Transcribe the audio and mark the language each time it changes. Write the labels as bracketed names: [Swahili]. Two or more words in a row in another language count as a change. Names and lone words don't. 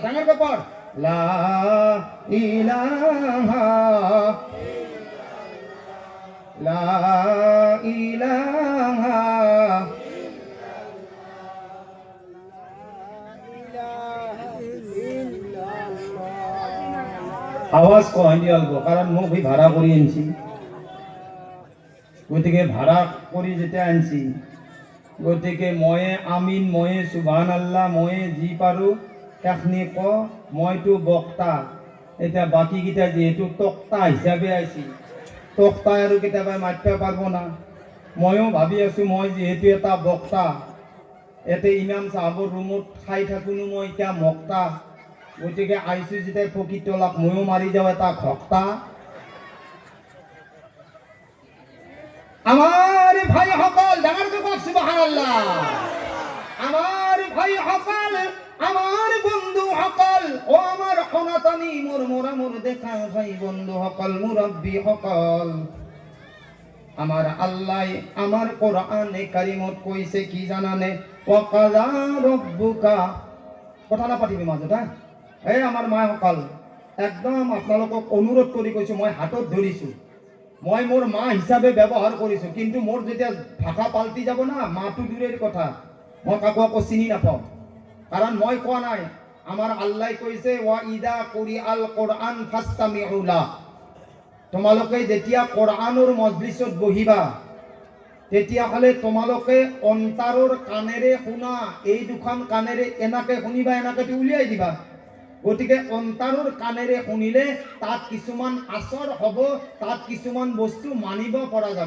[Assamese] ডাঙৰ কৈ পঢ়, [Arabic] لا إله لا إله. [Assamese] আওয়াজ কম দিয়ালব, কারণ মোক ভাড়া কৰি আনছি। গতিকে ভাড়া কৰি যেতিয়া আনছি, গতিকে ময়ে আমিন, ময়ে সুবহানাল্লাহ, ময়ে যি পাৰো এখনি ক। মইতো বক্তা, এতিয়া বাকীকেইটা যিহেতু তক্তা হিচাপে আইছি, তক্তা আৰু কেতিয়াবা মাতিব পারব না। ময়ো ভাবি আছো মই যিহেতু এটা বক্তা, এতে ইমাম সাহাবৰ ৰুমত খাই থাকোনো মই এতিয়া মক্তা। গতিকে আইছো যেতিয়া ফকিৰ তলাক ময়ো মাৰি যাওঁ এটা ঘক্তা। আমার ভাই সকল ডাঙৰকৈ কওক সুবহানাল্লাহ। আমার ভাই সকল, আমার বন্ধু সকল, ও আমার সনাতনী মোর মোর দেখা ভাই বন্ধু সকল, মুরব্বী সকল, আমার আল্লাহ আমার কোরআনে কারিমত কইছে কি জানানে? [Arabic] وقضى ربك. [Assamese] কথা নাপাতিবি মাজত, এই আমার মা সকল, একদম আপোনালোকক অনুৰোধ কৰি কৈছো, মই হাতত ধৰিছো, মই মোর মা হিসাবে ব্যবহার কৰিছো, কিন্তু মোর যেতিয়া ভাষা পাল্টি যাব না, মাটো দূরের কথা, মই কাকো আকৌ চিনি নাপাওঁ। কারণ মই কোৱা নাই, আমার আল্লাহ কৈছে [Arabic] وإذا قرئ القرآن فاستمعوا له. [Assamese] তোমালোকে যেতিয়া কোরআনৰ মজলিছত বহিবা, তেতিয়াহ'লে তোমালোকে অন্তাৰৰ কাণেৰে শুনা, এই দুখন কাণেৰে এনাকে শুনিবা, এনাকে উলিয়াই দিবা। গতিকে অন্তাৰৰ কাণেৰে শুনিলে তাত কিছুমান আচৰ হ'ব, তাত কিছুমান বস্তু মানিব পৰা যাব।